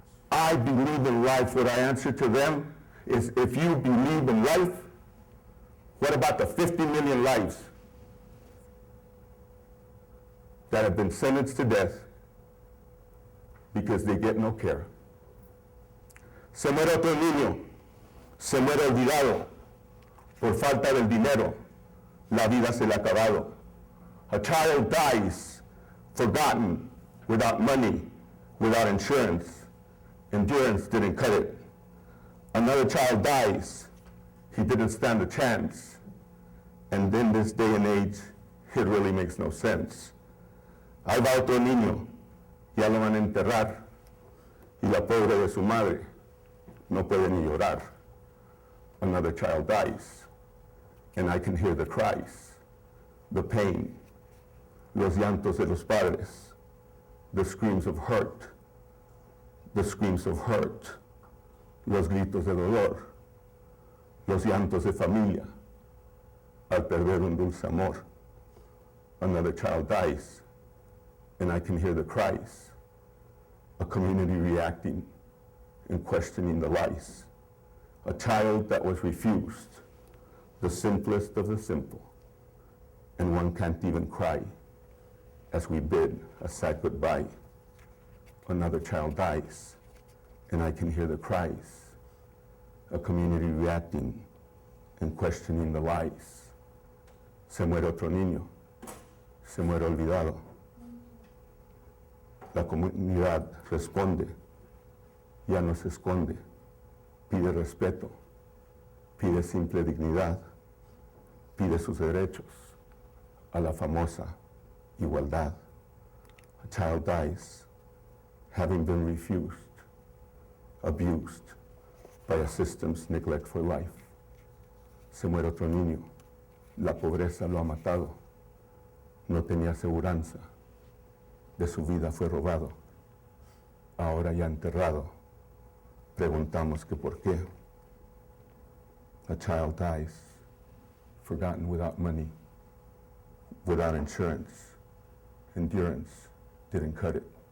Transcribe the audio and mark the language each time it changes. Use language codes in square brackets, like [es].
[en] I believe in life. What I answer to them is, if you believe in life, what about the 50 million lives that have been sentenced to death because they get no care? [es] Se muere otro niño, se muere olvidado, por falta del dinero, la vida se le ha acabado. [en] A child dies, forgotten, without money, without insurance. Endurance didn't cut it. Another child dies, he didn't stand a chance. And in this day and age, it really makes no sense. [es] Ahí va otro niño, ya lo van a enterrar, y la pobre de su madre no puede ni llorar. [en] Another child dies, and I can hear the cries, the pain, [es] los llantos de los padres, [en] the screams of hurt, the screams of hurt, [es] los gritos de dolor, los llantos de familia, al perder un dulce amor. [en] Another child dies, and I can hear the cries, a community reacting and questioning the lies. A child that was refused, the simplest of the simple, and one can't even cry as we bid a sad goodbye. Another child dies, and I can hear the cries, a community reacting and questioning the lies. [es] Se muere otro niño, se muere olvidado. La comunidad responde, ya no se esconde, pide respeto, pide simple dignidad, pide sus derechos, a la famosa igualdad. [en] A child dies, having been refused, abused by a system's neglect for life. [es] Se muere otro niño, la pobreza lo ha matado, no tenía aseguranza, de su vida fue robado, ahora ya enterrado, preguntamos que por qué. [en] A child dies, forgotten, without money, without insurance. Endurance didn't cut it.